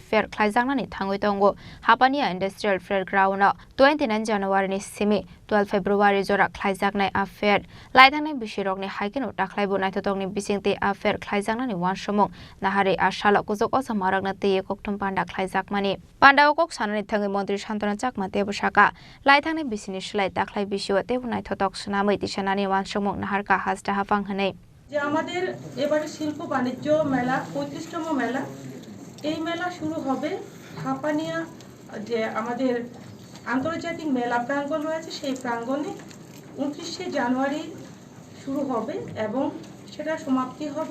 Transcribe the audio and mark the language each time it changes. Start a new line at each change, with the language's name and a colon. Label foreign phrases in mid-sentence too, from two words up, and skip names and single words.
Kok Borok: Fair khlaijaknai thangoi tongo Hapania Industrial Fair Ground 29 January ni Simi 12 February jora khlaijaknai affair laidangnai bisirok ni haikin huta khlaibo naithotong ni bisingte affair khlaijaknai wan somong nahari ashala kujok osamarak na te kokthum panda khlaijakmani panda okok sanani thangai Mantri Santana Chakma tebo Sakha laithangnai bisini slai takhlai bisio tebo naithotok sunamai tisanani wan somong naharka hasta hafang hanai
Bangla: যে আমাদের এবারে শিল্প বাণিজ্য মেলা 35তম মেলা এই মেলা শুরু হবে হাপানিয়া যে আমাদের আন্তর্জাতিক মেলা প্রাঙ্গণ রয়েছে সেই প্রাঙ্গণে 29শে জানুয়ারি শুরু হবে এবং সেটা সমাপ্তি হবে